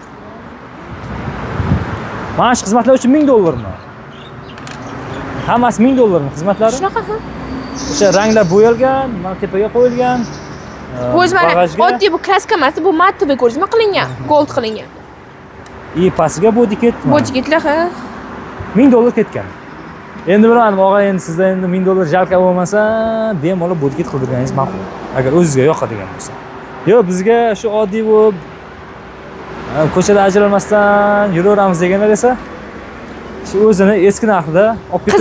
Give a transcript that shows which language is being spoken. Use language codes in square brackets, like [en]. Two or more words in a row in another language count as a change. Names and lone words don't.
[uz] Mana shu xizmatlar uchun $1000 mi? Hammasi $1000 mi xizmatlari? Shunaqa ham. O'sha ranglar bo'yalgan, mana tepaga qo'yilgan. Bu o'zi mana oddiy bu kraska emas, bu mattoviy ko'rdingizmi qilingan, gold qilingan. И pastiga [en] body kit. Body kitlar [uz] ha. $1000 ketgan. Endi bilaman, og'a endi sizdan endi $1000 jalka bo'lmasa, bemalol [en] body kit [uz] qildirganingiz ma'qul. Agar o'zingizga yoqadigan bo'lsa. Yo, bizga shu oddiy bo'lib ko'chada ajralmasdan yuraveramiz deganlar esa shu o'zini eski narxida olib ketaveradi.